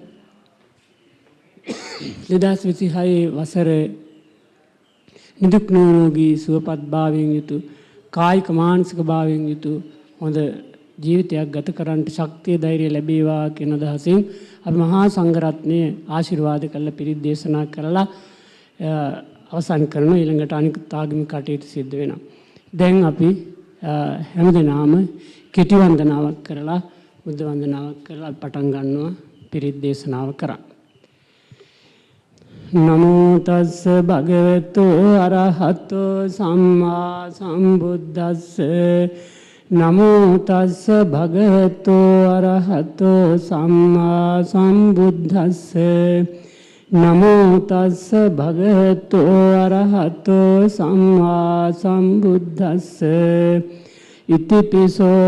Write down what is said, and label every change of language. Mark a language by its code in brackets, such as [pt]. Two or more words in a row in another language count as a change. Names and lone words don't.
[si] 2026 වසරේ නිදුක් නිරෝගී සුවපත් භාවයෙන් යුතු කායික මානසික භාවයෙන් යුතු හොඳ ජීවිතයක් ගත කරන්නට ශක්තිය ධෛර්යය ලැබේවා කියන අදහසින් අපි මහා සංඝරත්නයේ ආශිර්වාද කරලා පිරිත් දේශනා කරලා අවසන් කරන ඊළඟට අනිකුත් ආගමික කටයුතු සිද්ධ වෙනවා. දැන් අපි හැමදෙනාම කෙටි වන්දනාවක් කරලා බුද්ධ වන්දනාවක් කරලා පටන් ගන්නවා පිරිත් දේශනාව කරා. [pi] නමෝ තස්ස භගවතු අරහතෝ සම්මා සම්බුද්දස්ස නමෝ තස්ස භගවතු අරහතෝ සම්මා සම්බුද්දස්ස නමෝ තස්ස භගවතු අරහතෝ සම්මා සම්බුද්දස්ස ඉතිපිසෝ